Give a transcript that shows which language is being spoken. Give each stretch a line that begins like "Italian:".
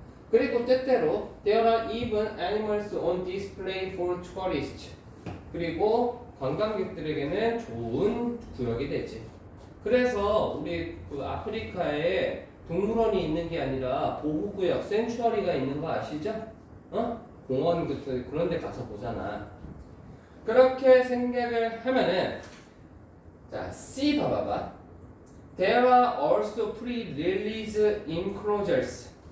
Korean: 그리고 때때로
English: there are even animals on display for tourists.
Korean: 그리고 관광객들에게는 좋은 구역이 되지. 그래서 우리 그 아프리카에 동물원이 있는 게 아니라 보호구역, 센츄어리가 있는 거 아시죠? 공원 그런 데 가서 보잖아. 그렇게 생각을 하면은 자, C 봐봐봐.
English: There are also pre-release enclosures.